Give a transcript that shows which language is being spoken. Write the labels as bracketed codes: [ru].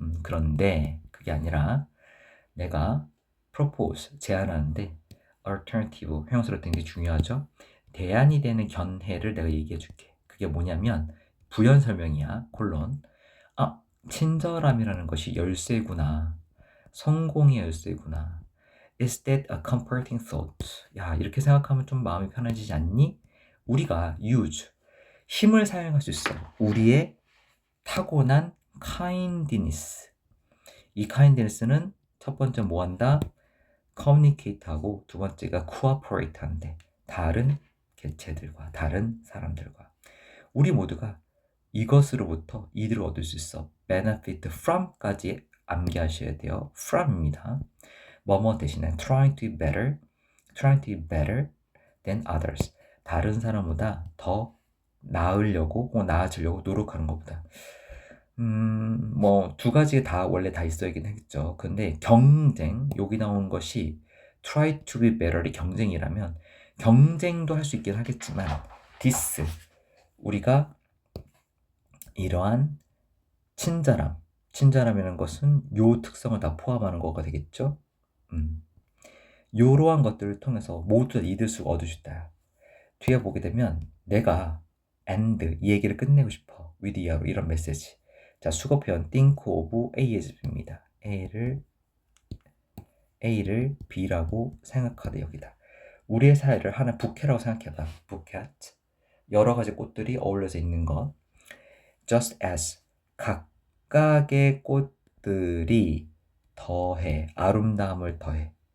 [ko] 그런데 그게 아니라 내가 propose 제안하는데 alternative 형용사로 되는 게 중요하죠. 대안이 되는 견해를 내가 얘기해 줄게. 그게 뭐냐면 부연 설명이야. 콜론. 아, 친절함이라는 것이 열쇠구나. 성공의 열쇠구나. [en] Is that a comforting thought? [ko] 야, 이렇게 생각하면 좀 마음이 편해지지 않니? 우리가 use 힘을 사용할 수 있어. 우리의 타고난 kindness. 이 kindness는 첫 번째 뭐 한다? communicate 하고 두 번째가 cooperate 하는데 다른 개체들과 다른 사람들과 우리 모두가 이것으로부터 이득을 얻을 수 있어. benefit from까지 암기하셔야 돼요. from입니다. 뭐뭐 대신에 [en] trying to be better, trying to be better than others. [ko] 다른 사람보다 더 나으려고 혹은 나아지려고 노력하는 것보다 뭐 두 가지 다 원래 다 있어야긴 하겠죠. 근데 경쟁 여기 나온 것이 [en] try to be better [ko] 이 경쟁이라면 경쟁도 할 수 있긴 하겠지만 this 우리가 이러한 친절함이라는 것은 요 특성을 다 포함하는 거가 되겠죠. 요러한 것들을 통해서 모두 다 이득을 얻을 수 있다. 뒤에 보게 되면 내가 and 이 얘기를 끝내고 싶어 with 이하로 이런 메시지. 자, 수거 표현 think of A as B입니다. A를 B라고 생각하되 여기다. 우리의 사회를 하나 부케라고 생각해봐. 부켓. 여러 가지 꽃들이 어울려져 있는 것. [en] Just as [ko] 각각의 꽃들이 더해 아름다움을 더해.